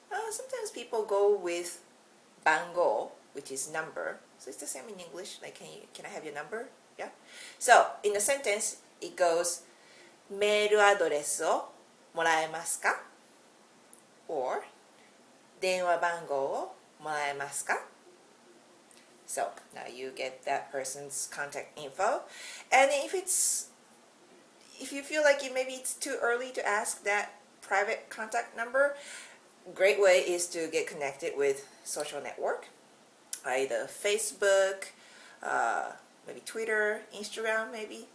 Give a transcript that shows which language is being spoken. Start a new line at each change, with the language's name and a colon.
English: Sometimes people go with 番号, which is number. So it's the same in English. Like, can I have your number? Yeah. So in the sentence, it goes
Japanese: メールアドレスをもらえますか?
English: Or
Japanese: 電話番号をもらえますか?
English: So now you get that person's contact info. And if you feel like maybe it's too early to ask that private contact number, great way is to get connected with social network, either Facebook, maybe Twitter, Instagram, maybe.